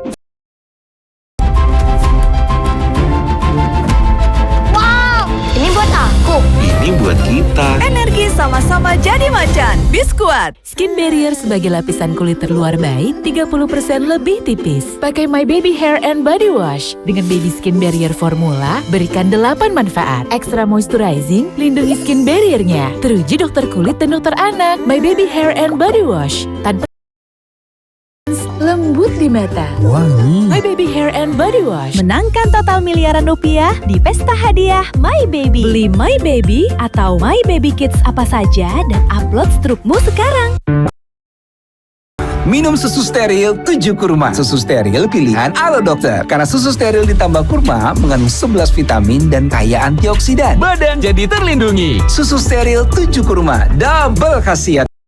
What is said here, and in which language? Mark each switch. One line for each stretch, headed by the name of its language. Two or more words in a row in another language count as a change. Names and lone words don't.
Indonesian: Wow, ini buat aku. Ini buat kita. Energi sama-sama jadi macan. Biskuat.
English: Skin barrier
Indonesian: sebagai lapisan kulit terluar bayi 30% lebih tipis. Pakai My Baby Hair and Body Wash. Dengan Baby Skin Barrier Formula, berikan 8 manfaat.
English: Extra moisturizing,
Indonesian: lindungi
English: skin barriernya.
Indonesian: Teruji dokter kulit dan dokter anak. My Baby Hair and Body Wash. Tanpa lembut di mata. Wangi. My Baby Hair and Body Wash. Menangkan total miliaran rupiah di pesta hadiah My Baby. Beli My Baby atau My Baby Kids apa saja dan upload strukmu sekarang. Minum susu steril 7 kurma. Susu steril pilihan Alo Dokter. Karena susu steril ditambah kurma mengandung 11 vitamin dan kaya antioksidan. Badan jadi terlindungi. Susu steril 7 kurma. Double khasiat.